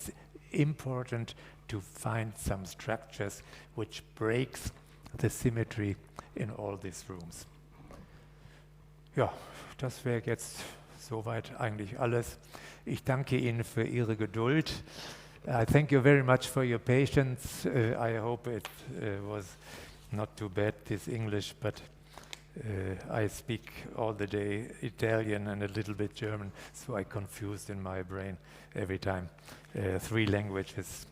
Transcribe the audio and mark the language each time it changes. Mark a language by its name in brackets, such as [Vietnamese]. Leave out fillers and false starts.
[English] It's important to find some structures which breaks the symmetry in all these rooms. [German] Ja, das wäre jetzt soweit eigentlich alles. Ich danke Ihnen für Ihre Geduld. [English] I thank you very much for your patience. I hope it was not too bad, this English, but I speak all the day Italian and a little bit German, so I confused in my brain every time 3 languages.